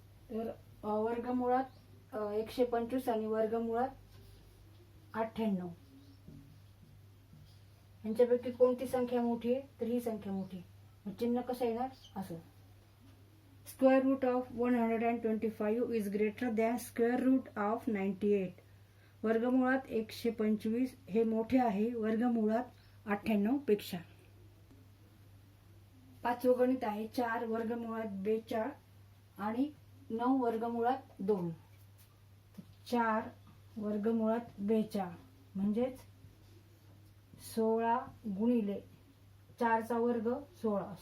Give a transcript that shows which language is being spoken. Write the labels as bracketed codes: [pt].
[mr] तर वर्गमुळात 125 आणि वर्गमुळात 98. यांच्यापैकी कोणती संख्या मोठी आहे तर ही संख्या मोठी. मग चिन्ह कसं येणार असं. [en] Square root of 125 is greater than square root of 98. [mr] वर्गमुळात 125 हे मोठे आहे वर्गमुळात 98 पेक्षा. पाचवं गणित आहे 4 वर्गमुळात 42 आणि 9 वर्गमुळात 2. 4 वर्गमुळात 42 म्हणजेच 16 गुणिले 4 चा वर्ग 16.